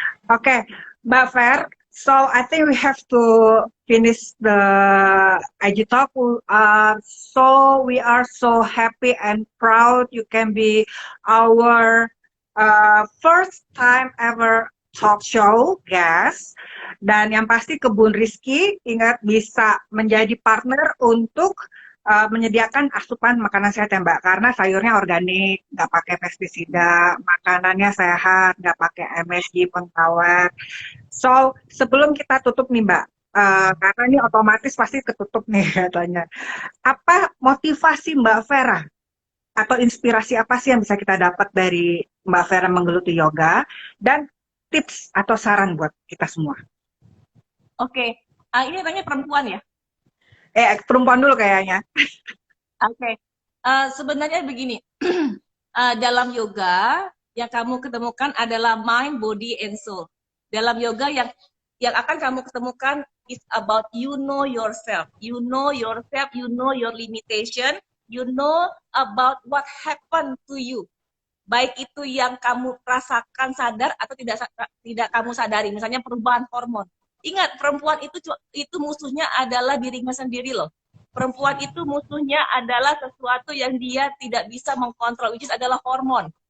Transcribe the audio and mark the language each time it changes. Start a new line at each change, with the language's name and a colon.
English: Okay, Mbak Fer, so I think we have to finish the IG talk. So we are so happy and proud you can be our first time ever talk show guest.
Indonesian: Dan yang pasti Kebun Rizky ingat bisa menjadi partner untuk menyediakan asupan makanan sehat ya Mbak, karena sayurnya organik, nggak pakai pestisida, makanannya sehat, nggak pakai MSG, pengawet. So, sebelum kita tutup nih Mbak, karena ini otomatis pasti ketutup nih katanya. Apa motivasi Mbak Vera atau inspirasi apa sih yang bisa kita dapat dari Mbak Vera menggeluti yoga dan tips atau saran buat kita semua? Oke, ini tanya perempuan ya? Perempuan dulu kayaknya. Oke. Sebenarnya begini, dalam yoga yang kamu ketemukan adalah
English: mind, body, and soul.
Indonesian: Dalam yoga yang akan kamu ketemukan
English: is about you know yourself. You know yourself, you know your limitation, you know about what happened to you.
Indonesian: Baik itu yang kamu rasakan sadar atau tidak kamu sadari. Misalnya perubahan hormon. Ingat, perempuan itu musuhnya adalah dirinya sendiri loh. Perempuan itu musuhnya adalah sesuatu yang dia tidak bisa mengkontrol,
English: which is
Indonesian: adalah hormon.